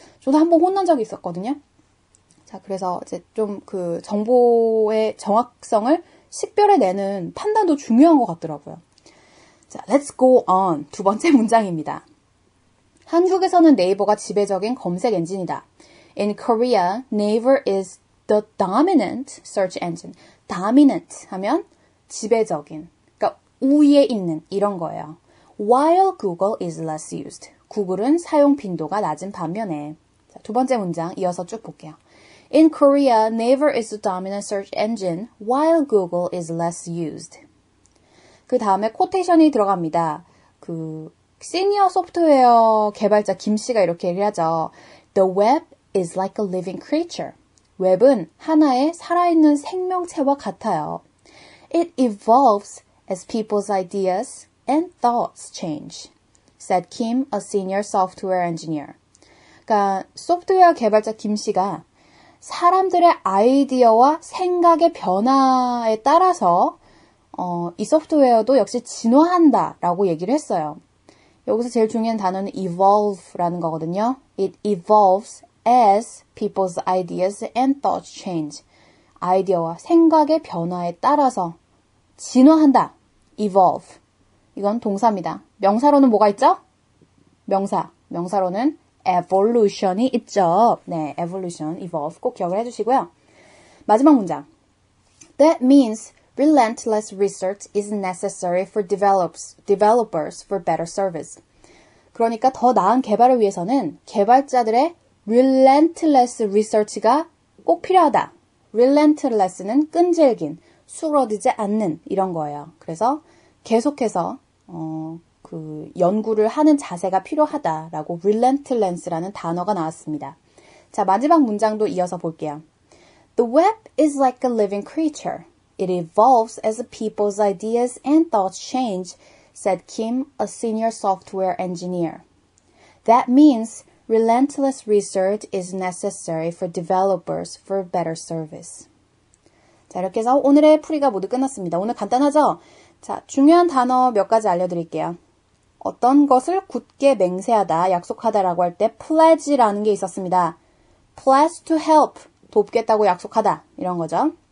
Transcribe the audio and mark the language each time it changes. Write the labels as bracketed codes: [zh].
[ko] 저도 한번 혼난 적이 있었거든요. 자, 그래서 이제 좀 그 정보의 정확성을 식별해내는 판단도 중요한 것 같더라고요. 자, [en] let's go on. [ko] 두 번째 문장입니다. 한국에서는 네이버가 지배적인 검색 엔진이다. [en] In Korea, Naver is the dominant search engine. [ko] dominant 하면 지배적인, 그러니까 우위에 있는 이런 거예요. [en] While Google is less used. [ko] 구글은 사용 빈도가 낮은 반면에. 자, 두 번째 문장 이어서 쭉 볼게요. [en] In Korea, Naver is the dominant search engine, while Google is less used. [ko] 그 다음에 코테이션이 들어갑니다. 그 시니어 소프트웨어 개발자 김 씨가 이렇게 얘기를 하죠. [en] The web is like a living creature. [ko] 웹은 하나의 살아있는 생명체와 같아요. [en] It evolves as people's ideas and thoughts change, said Kim, a senior software engineer. [ko] 그러니까 소프트웨어 개발자 김 씨가 사람들의 아이디어와 생각의 변화에 따라서 이 소프트웨어도 역시 진화한다라고 얘기를 했어요. 여기서 제일 중요한 단어는 evolve라는 거거든요. [en] It evolves as people's ideas and thoughts change. [ko] 아이디어와 생각의 변화에 따라서 진화한다. evolve. 이건 동사입니다. 명사로는 뭐가 있죠? 명사로는 evolution이 있죠. 네, evolution, evolve 꼭 기억을 해주시고요. 마지막 문장. [en] That means relentless research is necessary for developers for better service. [ko] 그러니까 더 나은 개발을 위해서는 개발자들의 relentless research가 꼭 필요하다. relentless는 끈질긴, 수그러들지 않는 이런 거예요. 그래서 계속해서 그 연구를 하는 자세가 필요하다라고 relentless라는 단어가 나왔습니다. 자, 마지막 문장도 이어서 볼게요. [en] The web is like a living creature. It evolves as people's ideas and thoughts change, said Kim, a senior software engineer. That means relentless research is necessary for developers for better service. [ko] 자, 이렇게 해서 오늘의 풀이가 모두 끝났습니다. 오늘 간단하죠? 자, 중요한 단어 몇 가지 알려드릴게요. 어떤 것을 굳게 맹세하다, 약속하다라고 할 때 pledge라는 게 있었습니다. [en] pledge to help, [ko] 돕겠다고 약속하다, 이런 거죠.